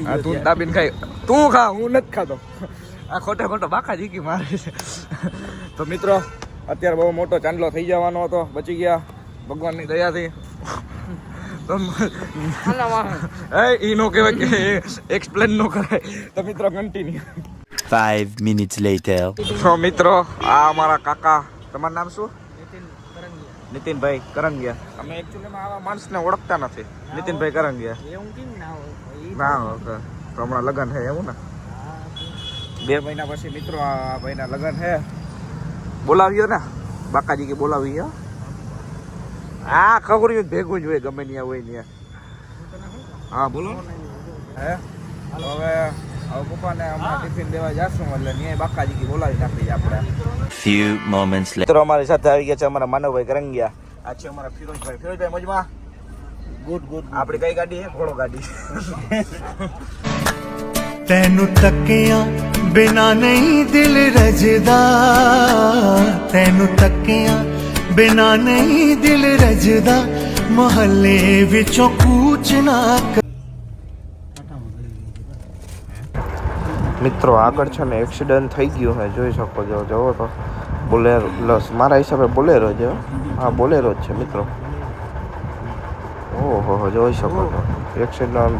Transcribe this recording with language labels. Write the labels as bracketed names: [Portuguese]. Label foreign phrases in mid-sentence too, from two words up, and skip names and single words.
[Gujarati] હા તું દાબીને ખાઈ, તું ખા, હું નથી ખાતો. આ ખોટો બાકા જીકી મારે છે. તો મિત્રો અત્યારે બહુ મોટો ચાંદલો થઈ જવાનો હતો, બચી ગયા ભગવાનની દયાથી. એ નો કહેવાય કે એક્સપ્લેન નો કરાય. તો મિત્રો કન્ટિન્યુ. [English] 5 minutes later. [Gujarati] તો મિત્રો આ અમારા કાકા, તમારું નામ શું? નીતિનભાઈ કરંગિયા. અમે એકચ્યુઅલીમાં આવા માણસને ઓળખતા નથી. નીતિનભાઈ કરંગિયા ના ઓકે. તો હમણાં લગ્ન છે એવું ને? 2 મહિના પછી મિત્રો આ ભાઈના લગ્ન છે. બોલાવ્યો ને બાકાજી કે બોલાવ્યો. હા ખબર ભેગું જ હોય, ગમે ત્યાં હોય ત્યાં. હા બોલો. હે હવે પપ્પાને હમણાં ટિફિન દેવા જશું, એટલે ત્યાં બાકાજી બોલાવી નાખીએ આપણે. [English] Few moments later. [Gujarati] મિત્રો અમારી સાથે આવી ગયા છે અમારા માનવભાઈ કરંગિયા. આ છે અમારા ફિરોજભાઈ. ફિરોજભાઈ મજમાં? ગુડ. આપણી કઈ ગાડી છે? ઘોડો ગાડી. [Punjabi] ਤੈਨੂੰ ਤੱਕਿਆਂ ਬਿਨਾ ਨਹੀਂ ਦਿਲ ਰਜਦਾ, ਤੈਨੂੰ ਤੱਕਿਆਂ ਬਿਨਾ ਨਹੀਂ ਦਿਲ ਰਜਦਾ, ਮੁਹੱਲੇ ਵਿੱਚੋਂ ਕੂਚ ਨਾ ਕਰ. [Gujarati] મિત્રો આગળ છે ને એક્સિડન્ટ થઈ ગયું છે, જોઈ શકો છો. જવો તો બોલેરો, મારા હિસાબે બોલેરો છે. હા બોલેરો જ છે મિત્રો. ઓહો જોઈ શકો છો એક્સિડન્ટ.